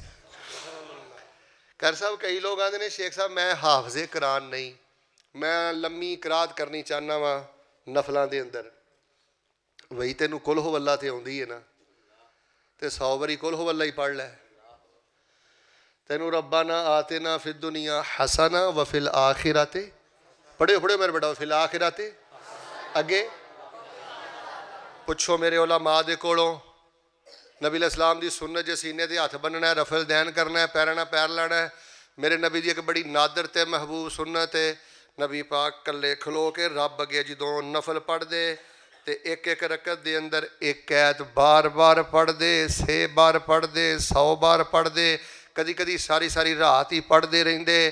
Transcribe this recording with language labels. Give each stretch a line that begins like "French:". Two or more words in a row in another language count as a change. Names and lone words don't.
Punjabi: ਕਰ ਸਾਹਿਬ ਕਈ ਲੋਕ ਆਉਂਦੇ ਨੇ ਸ਼ੇਖ ਸਾਹਿਬ ਮੈਂ ਹਾਫਜ਼ੇ ਕੁਰਾਨ ਨਹੀਂ, ਮੈਂ ਲੰਮੀ ਕਰਾਤ ਕਰਨੀ ਚਾਹੁੰਦਾ ਵਾਂ ਨਫਲਾਂ ਦੇ ਅੰਦਰ। ਵਈ ਤੈਨੂੰ ਕੁਲ ਹੋ ਵੱਲਾ ਤੇ ਆਉਂਦੀ ਹੈ ਨਾ, ਤੇ 100 ਵਾਰੀ ਕੁਲ ਹੋ ਵੱਲਾ ਹੀ ਪੜ੍ਹ ਲੈ।
Arabic: ਤੈਨੂੰ ربنا آتنا في الدنيا حسنة وفي الآخرة,
Punjabi: ਪੜ੍ਹਿਓ ਪੜ੍ਹਿਓ ਮੇਰੇ ਬੇਟਾ,
Arabic: في الآخرة.
Punjabi: ਅੱਗੇ ਪੁੱਛੋ ਮੇਰੇ ਉਲਮਾ ਦੇ ਕੋਲੋਂ, ਨਬੀ ਇਸਲਾਮ ਦੀ ਸੁਨਨਤ ਜੇ ਸੀਨੇ 'ਤੇ ਹੱਥ ਬੰਨਣਾ, ਰਫਲ ਦੈਨ ਕਰਨਾ, ਪੈਰਾਂ ਨਾਲ ਪੈਰ ਲਾਣਾ। ਮੇਰੇ ਨਬੀ ਦੀ ਇੱਕ ਬੜੀ ਨਾਦਰ ਅਤੇ ਮਹਿਬੂਬ ਸੁਨਨਤ ਹੈ, ਨਬੀ ਪਾਕ ਇਕੱਲੇ ਖਲੋ ਕੇ ਰੱਬ ਅੱਗੇ ਜਦੋਂ ਨਫਲ ਪੜ੍ਹਦੇ ਤੇ ਇੱਕ ਇੱਕ ਰਕਤ ਦੇ ਅੰਦਰ ਇੱਕ ਐਤ ਬਾਰ ਬਾਰ ਪੜ੍ਹਦੇ, 6 ਬਾਰ ਪੜ੍ਹਦੇ, 100 ਬਾਰ ਪੜ੍ਹਦੇ, ਕਦੀ ਕਦੀ ਸਾਰੀ ਸਾਰੀ ਰਾਤ ਹੀ ਪੜ੍ਹਦੇ ਰਹਿੰਦੇ।